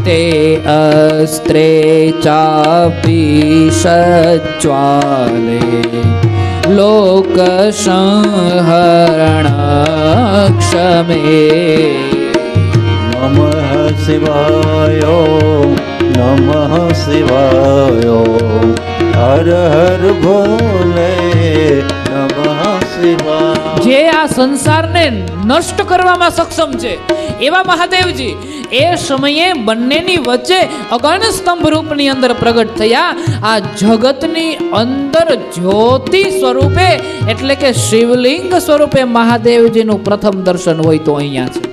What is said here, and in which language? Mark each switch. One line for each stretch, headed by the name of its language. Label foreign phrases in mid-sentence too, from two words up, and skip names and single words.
Sanskrit: ते अस्त्रे चापि सज्ज्वाले लोक संहरण क्षमे नमः शिवाय हर हर भोले नमः शिवाय.
Gujarati: જે આ સંસારને નષ્ટ કરવામાં સક્ષમ છે એવા મહાદેવજી એ સમયે બંનેની વચ્ચે અગણ સ્તંભ રૂપની અંદર પ્રગટ થયા. આ જગતની અંદર જ્યોતિ સ્વરૂપે એટલે કે શિવલિંગ સ્વરૂપે મહાદેવજીનું પ્રથમ દર્શન હોય તો અહીંયા છે.